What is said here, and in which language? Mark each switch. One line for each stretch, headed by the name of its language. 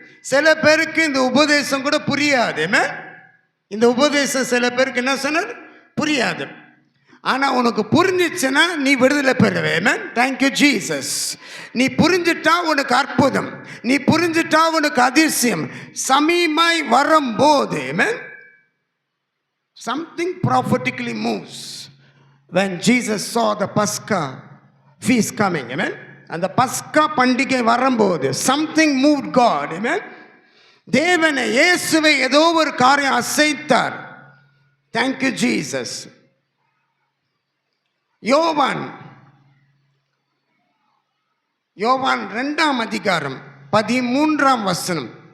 Tamil: சில பேருக்கு இந்த உபதேசம் கூட புரியாது. இந்த உபதேசம் சில பேருக்கு என்ன சொன்னார் புரியாது. ஆனால் உனக்கு புரிஞ்சிச்சுன்னா நீ விடுதலை பெறுவே.
English: Thank you Jesus.
Tamil: நீ புரிஞ்சிட்டா உனக்கு அற்புதம், நீ புரிஞ்சிட்டா உனக்கு அதிசயம். சமீமாய் வரும்போது
English: something prophetically moves. when Jesus saw the Pascha feast coming, amen.
Tamil: அந்த பஸ்கா பண்டிகை வரும்போது
English: something moved God,
Tamil: amen. தேவனை இயேசுவை ஏதோ ஒரு காரியம் அசைத்தார்.
English: Thank you Jesus.
Tamil: யோவான் 2 அதிகாரம் 13 வசனம்.